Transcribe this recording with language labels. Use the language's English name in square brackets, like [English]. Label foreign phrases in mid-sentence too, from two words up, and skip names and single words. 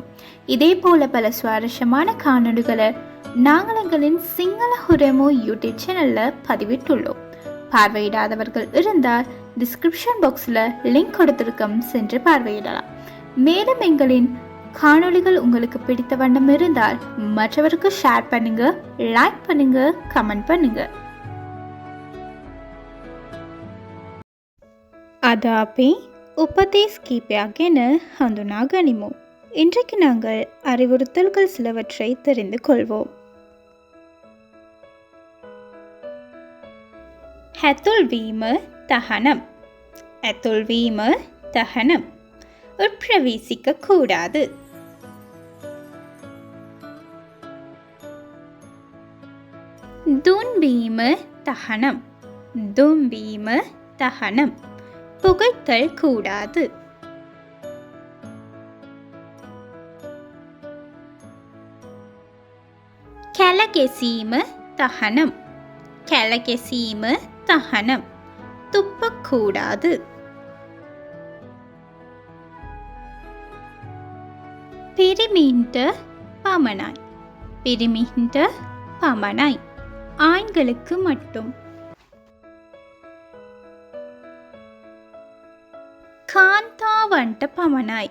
[Tamil] இதே போல பல சுவாரஸ்யமான காணொலிகளை நாங்கள் எங்களின் சிங்கள ஹுரமோ யூடியூப் சேனல்ல பதிவிட்டுள்ளோம். பார்வையிடாதவர்கள் இருந்தால் டிஸ்கிரிப்ஷன் பாக்ஸ்ல லிங்க் கொடுத்திருக்கும், சென்று பார்வையிடலாம். மேலும் எங்களின் காணொலிகள் உங்களுக்கு பிடித்த வண்ணம் இருந்தால் மற்றவருக்கு ஷேர் பண்ணுங்க, லைக் பண்ணுங்க, கமெண்ட் பண்ணுங்க. [Sinhala] අද අපි උපදේශ කීපයක් ගැන හඳුනා ගනිමු. [Tamil] இன்றைக்கு நாங்கள் அறிவுறுத்தல்கள் சிலவற்றை தெரிந்து கொள்வோம். [Sinhala] ඇතුල්වීම තහනම්. ඇතුල්වීම තහනම්. [Tamil] உட்பிரவேசிக்க கூடாது. [Sinhala] දුන්වීම තහනම්. දුන්වීම තහනම්. [Tamil] புகைத்தல் கூடாது. [Sinhala] කැලගැසීම තහනම්. කැලගැසීම තහනම්. [Tamil] துப்பக்கூடாது. [Sinhala] පිරිමින්ට පමණයි. පිරිමින්ට පමණයි. [Tamil] ஆண்களுக்கு மட்டும். [Sinhala] කාන්තාවන්ට පමණයි.